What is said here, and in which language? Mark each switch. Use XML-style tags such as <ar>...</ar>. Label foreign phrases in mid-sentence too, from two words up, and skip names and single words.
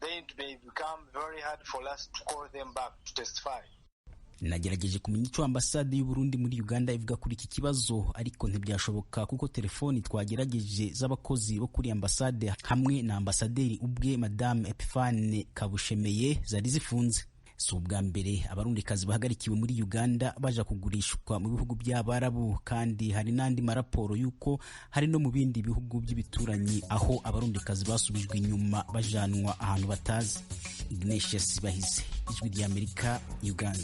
<rw>Nagerageje kumenya icyo ambasade y'u Burundi muri Uganda ivuga kuri iki kibazo, ariko ntibyashoboka kuko telefoni twagerageje z'abakozi bo kuri ambasade hamwe na ambasaderi ubwe Madame Epifane Kabushemeye zari zifunze.</rw> <rn>Si ubwa mbere abarundikazi bahagarikiwe muri Uganda baja kugurishwa mu bihugu by'Abarabu, kandi hari n'andi maraporo yuko hari no mu bindi bihugu by'ibituranyi aho abarundikazi basubijwe inyuma bajanwa ahantu batazi. Ignatius Bahizi, Ijwi rya Amerika, Uganda.</rn>